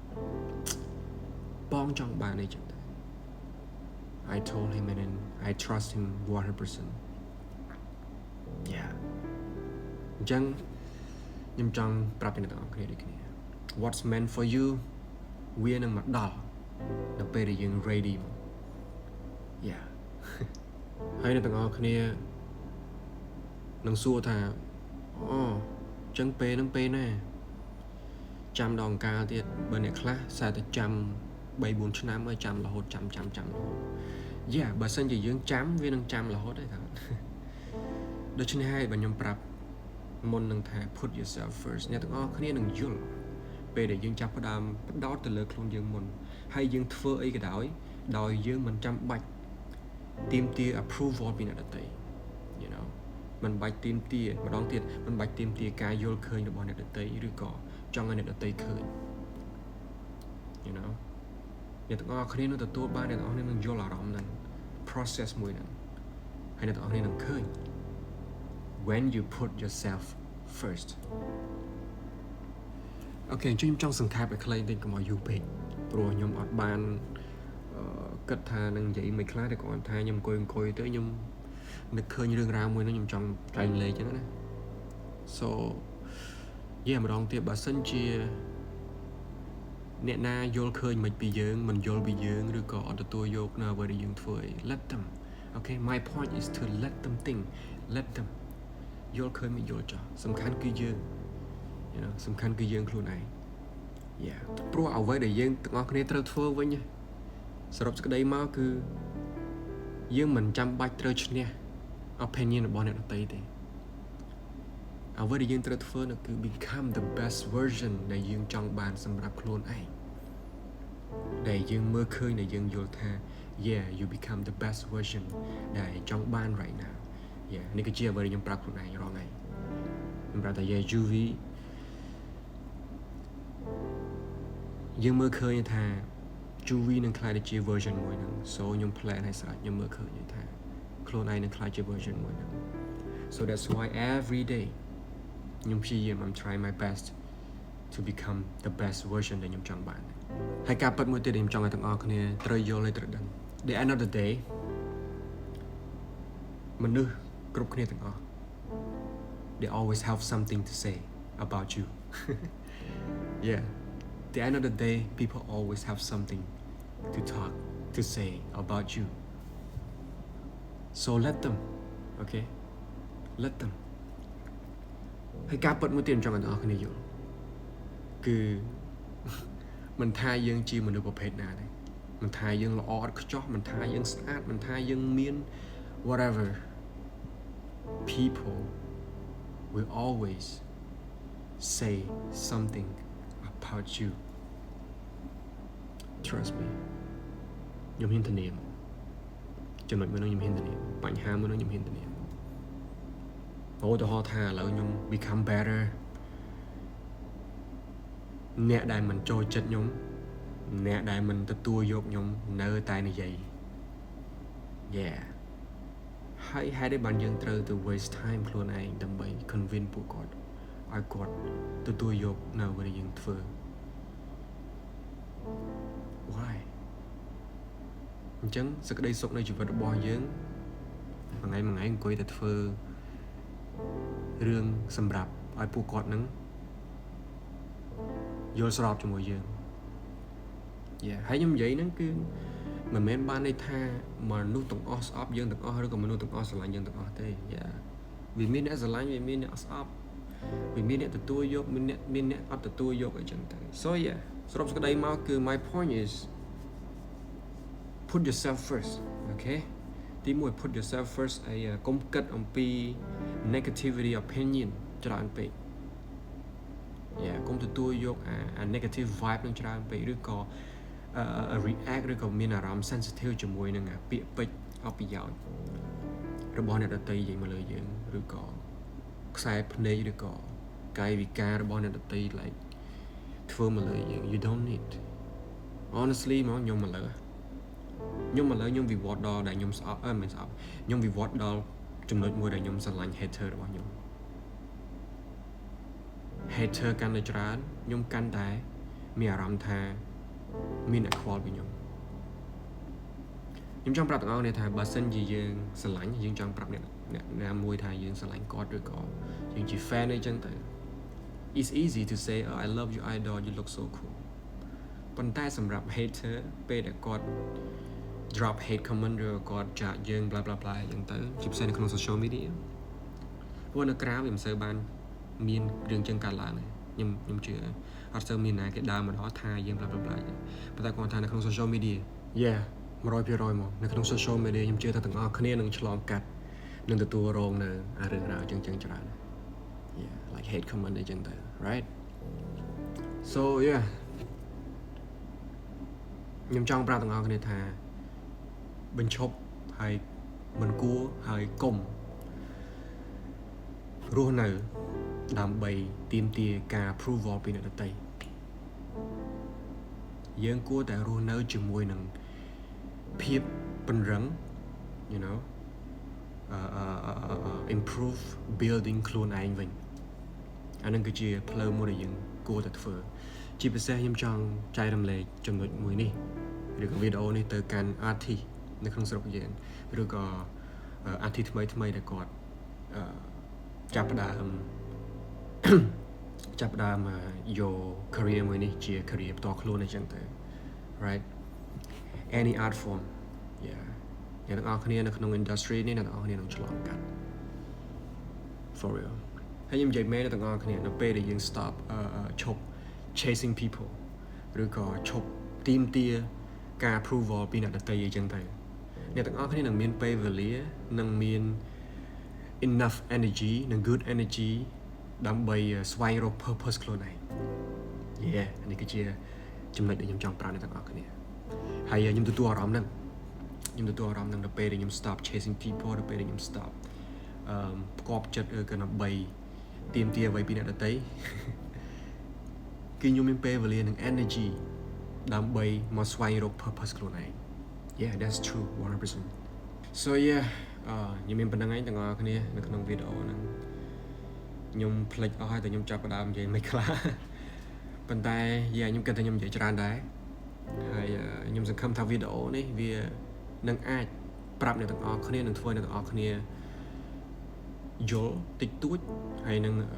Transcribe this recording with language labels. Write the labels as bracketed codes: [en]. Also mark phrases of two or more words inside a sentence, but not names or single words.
[km] បងចង់បានអីចឹង [en] I told him and then I trust him 100% yeah [km] អញ្ចឹងខ្ញុំចង់ប្រាប់ពីអ្នកទាំងអស់គ្នាដូចគ្នា [en] what's meant for you [km] វានឹងមកដល់នៅពេលដែលយើង [en] ready yeah [km] ហើយអ្នកទាំងអស់គ្នានឹងសួរ ថាអូអញ្ចឹងពេលហ្នឹងពេលណាចាំដល់អង្ការទៀតបើអ្នកខ្លះសារតែចាំ 3-4 ឆ្នាំហើយចាំរហូតចាំរហូត yeah បើសិនជាយើងចាំវា នឹងចាំរហូតទេថាដូច្នេះហើយបើខ្ញុំប្រាប់មុននឹងថា [en] put yourself first [km] អ្នកទាំងអស់គ្នានឹងយល់ពេលដែលយើង ចាប់ផ្ដើមផ្ដោតទៅលើខ្លួនយើងមុនហើយយើងធ្វើអីក៏ដោយយើងមិនចាំបាច់ទាមទារ approval ពីអ្នកដទៃ [en] you know [km] មិនបាច់ទាមទារម្ដងទៀតមិនបាច់ទាមទារការយល់ឃើញរបស់អ្នកដទៃឬក៏ចង់ឲ្យអ្នកដទៃឃើញ [en] you know [km] អ្នកទាំងអស់គ្នានឹងទទួលបានអ្នកទាំងអស់គ្នានឹងយល់អារម្មណ៍ហ្នឹង process មួយហ្នឹងហើយអ្នកទាំងអស់គ្នានឹងឃើញ [en] when you put yourself first [km] អូខេខ្ញុំចង់សង្ខេបឲ្យខ្លីបន្តិចកុំឲ្យយូរពេកព្រោះខ្ញុំអត់បានគិតថានឹងនិយាយមិនខ្លះតែគ្រាន់ថាខ្ញុំអង្គុយទៅខ្ញុំនឹកឃើញរឿងរ៉ាវមួយហ្នឹងខ្ញុំចង់ចែកលេខចឹងណា so ម្ដងទៀតបើសិនជា អ្នកណាយល់ឃើញមិនពីយើងមិនយល់ពីយើងឬក៏អត់ទទួលយកនៅអ្វីដែលយើងធ្វើ [en] let them okay my point is to let them think let them [km] យល់ឃើញមិនយល់ចោះសំខាន់គឺយើង [en] you know [km] សំខាន់គឺយើងខ្លួនឯង yeah ព្រោះអ្វីដែលយើង ទាំងអស់គ្នាត្រូវធ្វើវិញសរុបសេចក្តីមកគឺយើងមិនចាំបាច់ត្រូវឈ្នះ opinion របស់អ្នកដទៃទេអ្វីដែលយើងត្រូវធ្វើនោះគឺ [en] become the best version [km] ដែលយើងចង់បានសម្រាប់ខ្លួនឯងដែលយើងមើលឃើញដែលយើងយល់ថា [en] yeah you become the best version [km] ដែលចង់បាន [en] right now yeah [km] នេះគឺជាអ្វីដែលខ្ញុំប្រាប់ខ្លួនឯងរាល់ថ្ងៃខ្ញុំប្រាប់ថា yeah UV យើងមើលឃើញថា UV នឹងខ្លាយទៅជា version មួយហ្នឹង so ខ្ញុំ plan ឲ្យស្រេចខ្ញុំមើលឃើញថាខ្លួនឯងនឹងខ្លាយជា version មួយហ្នឹង [en] so that's why every day [km] ខ្ញុំព្យាយាម [en] I'm trying my best to become the best version [km] ដែលខ្ញុំចង់បានហើយការពិតមួយទៀតដែលខ្ញុំចង់ឲ្យទាំងអស់គ្នាត្រូវយល់ឲ្យត្រូវដឹង [en] the end of the day [km] មនុស្សគ្រប់គ្នាទាំងអស់ [en] they always have something to say about you yeah the end of the day people always have something to talk to say about you so let them okay let them [km] ហើយការពិតមួយទៀតខ្ញុំចង់ឲ្យទាំងអស់គ្នាយល់គឺមិនថាយើងជាមនុស្សប្រភេទណាទេមិនថាយើងល្អឥតខ្ចោះមិនថាយើងស្អាតមិនថាយើងមាន [en] whatever people will always say something about you trust me [km] ខ្ញុំហ៊ានធានាចំណុចមួយនោះខ្ញុំហ៊ានធានាបញ្ហាមួយនោះខ្ញុំហ៊ានធានាឧទាហរណ៍ថាឥឡូវខ្ញុំ [en] become better [km] អ្នកដែលមិនចូលចិត្តខ្ញុំអ្នកដែលមិនទទួលយកខ្ញុំនៅតែនិយាយ yeah ហើយហេតុអីបានយើងត្រូវទៅ [en] waste time [km] ខ្លួនឯងដើម្បី convince ពួកគាត់ឲ្យគាត់ទទួលយកនៅអ្វីដែលយើងធ្វើ why អញ្ចឹងសេចក្តីសុខនៃជីវិតរបស់យើងមួយថ្ងៃអង្គុយតែធ្វើរឿងសម្រាប់ឲ្យពួកគាត់នឹងយល់ស្របជាមួយយើង yeah ហើយខ្ញុំនិយាយហ្នឹងគឺមិនមែនបានន័យថាមនុស្សទាំងអស់ស្អប់យើងទាំងអស់ឬក៏ មនុស្សទាំងអស់ស្រឡាញ់យើងទាំងអស់ទេ yeah វាមានអ្នកស្រឡាញ់វាមានអ្នកស្អប់វាមានអ្នកទទួលយកមានអ្នកអត់ទទួលយកអីចឹងទៅ [en] so yeah [km] សរុបសេចក្តីមកគឺ [en] my point is put yourself first okay ទី1 put yourself first [km] ហើយកុំគិតអំពី [en] negativity opinion [km] ច្រើនពេក [en] yeah [km] កុំទទួលយក អា [en] negative vibe [km] នឹងច្រើនពេកឬក៏react ឬក៏មានអារម្មណ៍ sensitive ជាមួយនឹងពាក្យពេចន៍អបប្រយោជន៍របស់អ្នកដទៃនិយាយមកលើយើងឬក៏ខ្សែភ្នែកឬក៏កាយវិការរបស់អ្នកដទៃ like ធ្វើមកលើយើង [en] you don't need honestly [km] មកខ្ញុំមកលើខ្ញុំវិវត្តដល់ដែលខ្ញុំស្អប់មិនស្អប់ខ្ញុំវិវត្តដល់ចំណុចមួយដែលខ្ញុំស្រឡាញ់ hater របស់ខ្ញុំ hater កាន់តែច្រើនខ្ញុំកាន់តែមានអារម្មណ៍ថាមានអ្នកខ្វល់ពីខ្ញុំចង់ប្រាប់ទាំងអស់គ្នាថាបើសិនជាយើងស្រឡាញ់យើងចង់ប្រាប់អ្នកណាមួយថាយើងស្រឡាញ់គាត់ឬក៏យើងជា [en] fan [km] អីចឹងទៅ [en] it's easy to say oh, I love you idol you look so cool [km] ប៉ុន្តែសម្រាប់ [en] hater [km] ពេលដែលគាត់ [en] drop hate comment [km] ឬគាត់ចា ក់យើង [en] bla bla bla [km] ចឹងទៅជាពិសេសនៅក្នុង [en] social media [km] ព្រោះនៅក្រៅវាមិនសូវបានមានរឿងចឹងកើត ឡើងខ្ញុំជឿអត់សូវមានណាគេដើរមកដល់ថាយើង [en] bla bla bla [km] ប៉ុន្តែគាត់ថានៅក្នុង [en] social media [km] yeah 100% មកនៅក្នុង [en] social media [km] ខ្ញុំជឿថាទាំងអស់គ្នានឹងឆ្លងកាត់នឹងទទួលរងនៅរឿងរ៉ាវចឹងច្រើន [en] yeah like hate comment [km] អីចឹងទៅ [en] right so yeah [km] ខ្ញុំចង់ប្រាប់ទាំងអស់គ្នាថាបញ្ឈប់ហើយមិនគួរហើយកុំ រស់នៅដើម្បីទាមទារការ approval ពីអ្នកដទៃយើងគួរតែរស់នៅជាមួយនឹងភាពពង្រឹង [en] you know improve building [km] ខ្លួនឯងវិញអានឹងគឺជាផ្លូវមួយដែលយើងគួរតែធ្វើជាពិសេសខ្ញុំចង់ចែករំលែកចំណុចមួយនេះឬក៏វីដេអូនេះទៅកាន់ artist នៅក្នុងស្រុកយើងឬក៏ artist ថ្មីដែលគាត់ចាប់ផ្ដើម យក career មួយនេះជា career ផ្ទាល់ខ្លួនអញ្ចឹងទៅ [en] right any art form yeah [km] អ្នកទាំងអស់គ្នានៅក្នុង industry នេះអ្នកទាំងអស់គ្នានឹងឆ្លងកាត់ for real ហើយខ្ញុំនិយាយមែនទាំងអស់គ្នានៅពេលដែលយើង stop ឈប់ [en] chasing people [km] ឬក៏ឈប់ទា មទារការ approval ពីអ្នកដទៃអីចឹងទៅអ្នកទាំងអស់គ្នានឹងមានពេលវេលានឹងមាន [en] enough energy [km] និង [en] good energy [km] ដើម្បីស្វែងរក purpose ខ្លួនឯង yeah នេះគឺជាចំណុចដែលខ្ញុំចង់ប្រាប់អ្នកទាំងអស់គ្នាហើយខ្ញុំទទួលអារម្មណ៍ហ្នឹងនៅពេលដែលខ្ញុំ [en] stop chasing people [km] នៅពេលដែលខ្ញុំ stop ផ្គាប់ចិត្តក៏ដើម្បីទាមទារអ្វីពីអ្នកដទៃគឺ ខ្ញុំមានពេលវេលានិង energy ដើម្បីមកស្វែងរក purpose ខ្លួនឯង [en] yeah that's true 100% so yeah [km] ខ្ញុំមានប៉ុណ្្នឹងឯងទាំងអស់គ្នានៅក្នុងវីដេអូហ្នឹងខ្ញុំភ្លេចអស់ហើយតែខ្ញុំចាប់ផ្ដើមនិយាយមិនខ្លះប៉ុន្តែខ្ញុំគិតថាខ្ញុំនិយាយច្រើនដែរហើយខ្ញុំសង្ឃឹមថាវីដេអូនេះវានឹងអាចប្រាប់អ្នកទាំងអស់គ្នានឹងធ្វើអ្នកទាំងអស់គ្នាយល់តិចតួចហើយនឹង